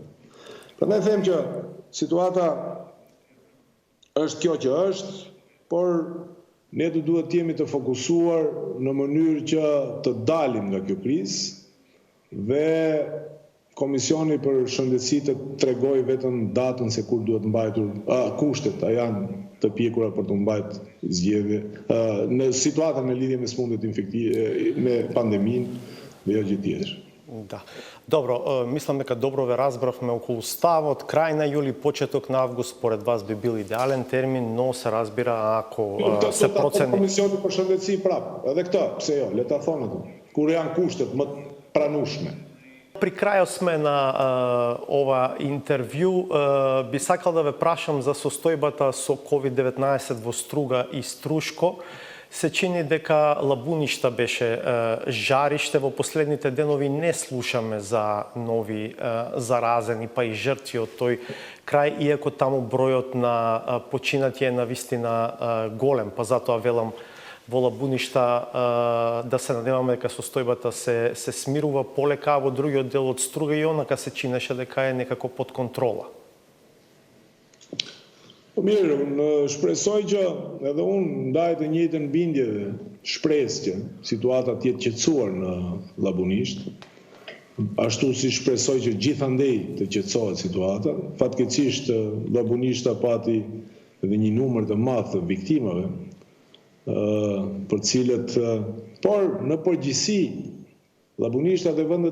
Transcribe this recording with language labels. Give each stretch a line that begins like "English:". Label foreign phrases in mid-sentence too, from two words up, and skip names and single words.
Albanian: Prandaj them që situata është kjo që është, por ne duhet të jemi të fokusuar në mënyrë që të dalim nga kjo krizë dhe Komisioni për shëndetësi të tregoj vetëm datën se kur duhet mbajtur kushtet, a janë të pjekura për të mbajtur zgjedhje në situatën në lidhje me sëmundjet infektive, me pandeminë dhe jo gjë tjetër.
Macedonian: Да. Добро, мислам дека добро ве разбравме околу ставот. Крај на јули, почеток на август, според вас би бил идеален термин, но се разбира ако се процени...
Albanian: Komisioni për shëndetësi prap, edhe këtë, pse jo, le ta thonë atë. Kur janë kushtet më pranueshme.
Macedonian: При крајот сме на ова интервју. Би сакал да ве прашам за состојбата со COVID-19 во Струга и Струшко. Се чини дека Лабуништа беше жариште. Во последните денови не слушаме за нови заразени, па и жртви од тој крај, иако таму бројот на починати е навистина голем. Па затоа велам во Лабуништа да се надеваме дека состојбата се смирува полека, а во другиот дел од Струга и онака се чинеше дека е некако под контрола.
Albanian: Mirë, unë shpresoj që edhe unë ndaj të njëjtën bindje dhe shpresë që situata të jetë qetësuar në Labunisht, ashtu si shpresoj që gjithandej të qetësohet situata. Fatkeqësisht Labunishta pati edhe një numër të madh të viktimave, për cilët, por në përgjithësi Labunishta dhe vende